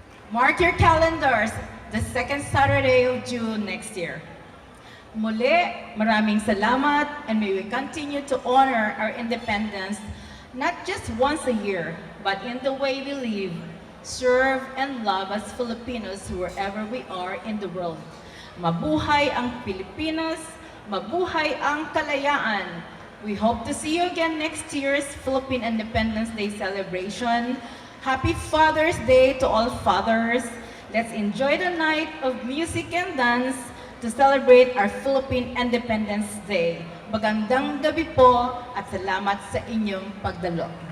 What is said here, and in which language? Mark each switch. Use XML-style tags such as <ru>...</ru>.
<en>Mark your calendars, the second Saturday of June next year.</en> <tl>Muli, maraming salamat,</tl> <en>and may we continue to honor our independence not just once a year, but in the way we live, serve, and love as Filipinos wherever we are in the world.</en> <tl>Mabuhay ang Pilipinas, mabuhay ang Kalayaan.</tl> <en>We hope to see you again next year's Philippine Independence Day celebration. Happy Father's Day to all fathers. Let's enjoy the night of music and dance to celebrate our Philippine Independence Day.</en> <tl>Magandang gabi po at salamat sa inyong pagdalo.</tl>